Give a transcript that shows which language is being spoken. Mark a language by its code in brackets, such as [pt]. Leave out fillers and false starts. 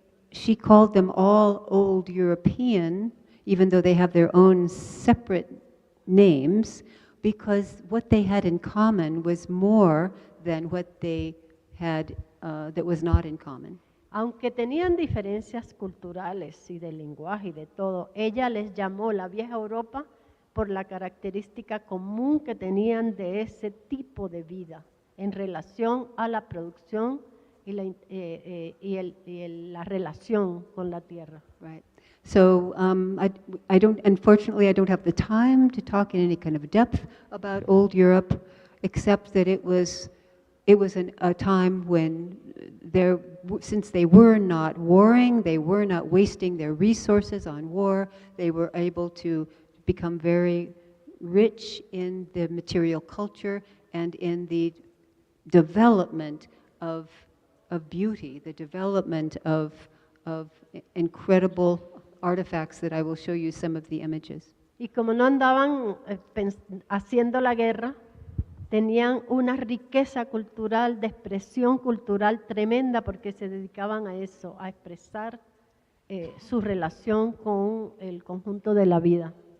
[en] she called them all Old European, even though they have their own separate names, because what they had in common was more than what they had that was not in common. [es] Aunque tenían diferencias culturales y de lenguaje y de todo, ella les llamó la vieja Europa por la característica común que tenían de ese tipo de vida en relación a la producción y la relación con la tierra. [en] Right. So unfortunately, I don't have the time to talk in any kind of depth about old Europe, except that it was a time when since they were not warring, they were not wasting their resources on war, they were able to become very rich in the material culture and in the development of beauty, the development of incredible artifacts that I will show you some of the images. [es] Y como no andaban haciendo la guerra, tenían una riqueza cultural, de expresión cultural tremenda, porque se dedicaban a eso, a expresar su relación con el conjunto de la vida.